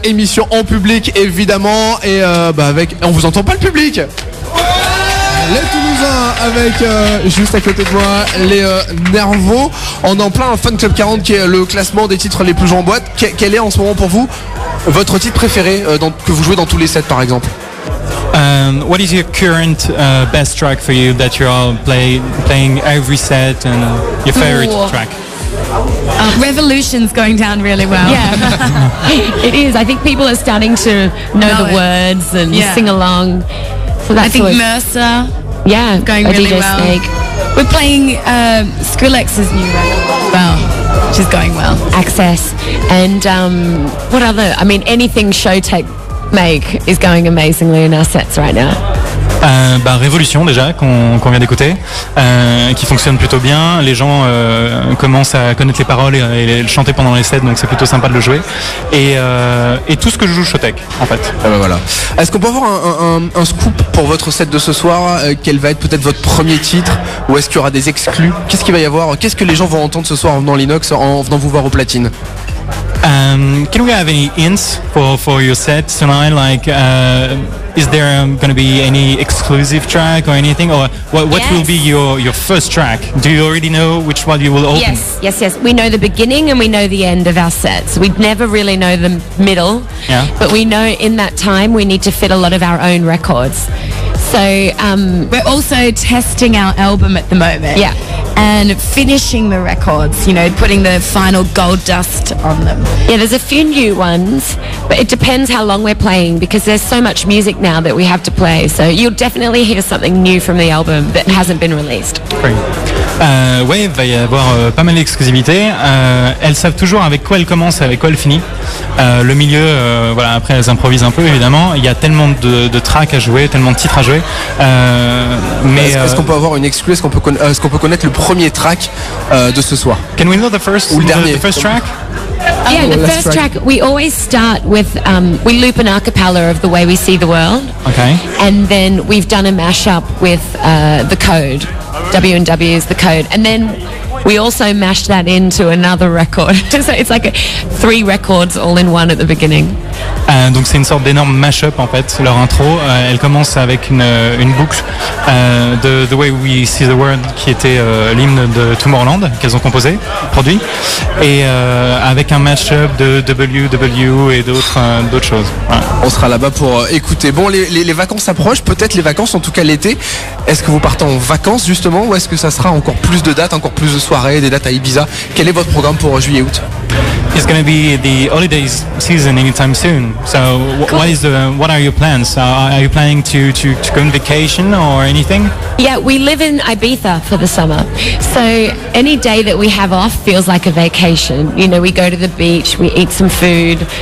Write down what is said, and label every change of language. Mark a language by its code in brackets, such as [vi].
[fr] Émission en public, évidemment. Et avec... On vous entend pas le public? Les Toulousains avec juste à côté de moi les Nervo. On est en plein Fun Club 40 qui est le classement des titres les plus joués en boîte. Quel est en ce moment pour vous votre titre préféré que vous jouez dans tous les sets par exemple? [en] What is your current best track for you that you're all playing every set and your favorite track? Revolution's going down really well. Yeah, it is. I think people are starting to know the words and sing along. So that's I think Mercer. Yeah, going really DJ well. Snake. We're playing Skrillex's new record as well, which is going well. Access and what other? I mean, anything Showtech make is going amazingly in our sets right now. [fr] Révolution déjà qu'on vient d'écouter, qui fonctionne plutôt bien. Les gens commencent à connaître les paroles et le chanter pendant les sets, donc c'est plutôt sympa de le jouer. Et tout ce que je joue Showtech en fait. Voilà. Est-ce qu'on peut avoir un scoop pour votre set de ce soir? Quel va être peut-être votre premier titre? Ou est-ce qu'il y aura des exclus? Qu'est-ce qu'il va y avoir? Qu'est-ce que les gens vont entendre ce soir en venant à l'Inox, en venant vous voir aux platines? [en] Can we have any hints for your set tonight? Like, is there going to be any exclusive track or anything? Or what will be your first track? Do you already know which one you will open? Yes. We know the beginning and we know the end of our sets. We never really know the middle. Yeah. But we know in that time we need to fit a lot of our own records. So we're also testing our album at the moment. Yeah. And finishing the records, putting the final gold dust on them. Yeah, there's a few new ones, but it depends how long we're playing because there's so much music now that we have to play. So you'll definitely hear something new from the album that hasn't been released. Great. [fr] Il va y avoir pas mal d'exclusivités. Elles savent toujours avec quoi elles commencent, avec quoi elles finissent. Le milieu, après elles improvisent un peu évidemment. Il y a tellement de tracks à jouer, tellement de titres à jouer. Mais est-ce qu'on peut avoir une exclu? Est-ce qu'on peut connaître le premier track de ce soir? [en] Can we know the first? [fr] Ou le dernier? [en] The first track? Yeah, the first track, we always start with, we loop an a cappella of The Way We See the World. Okay. And then we've done a mashup with The Code. W&W is The Code. And then we also mashed that into another record. So it's like 3 records all in one at the beginning. [fr] Donc c'est une sorte d'énorme mash-up en fait, leur intro. Elle commence avec une boucle de The Way We See the World qui était l'hymne de Tomorrowland qu'elles ont composé, produit, et avec un mash-up de WW et d'autres choses. Voilà. On sera là-bas pour écouter. Bon, les vacances approchent, peut-être les vacances, en tout cas l'été. Est-ce que vous partez en vacances justement ou est-ce que ça sera encore plus de dates, encore plus de soirées, des dates à Ibiza? Quel est votre programme pour juillet-août? [en] It's going to be the holidays season anytime soon. So what are your plans? Are you planning to go on vacation or anything? Yeah, we live in Ibiza for the summer. So any day that we have off feels like a vacation. You know, we go to the beach, we eat some food.